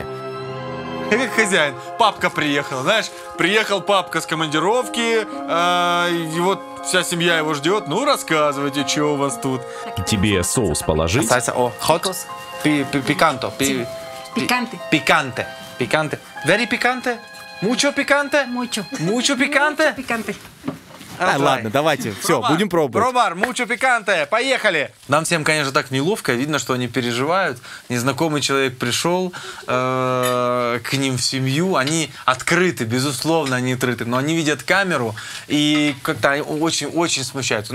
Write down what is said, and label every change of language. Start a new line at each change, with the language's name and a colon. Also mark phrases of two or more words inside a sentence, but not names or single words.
Russian: Как хозяин. Папка приехал, знаешь, приехал папка с командировки, и вот вся семья его ждет. Ну, рассказывайте, что у вас тут. Тебе соус положить?
Spanish: Hot? Picante. Picante. Picante. Very picante? Mucho picante? Mucho. Mucho picante? Picante.
Russian: Ладно, давайте, все, будем пробовать.
Spanish: Probar, mucho picante,
Russian: поехали! Нам всем, конечно, так неловко, видно, что они переживают. Незнакомый человек пришел к ним в семью, они открыты, безусловно, они открыты, но они видят камеру и как-то очень-очень смущаются.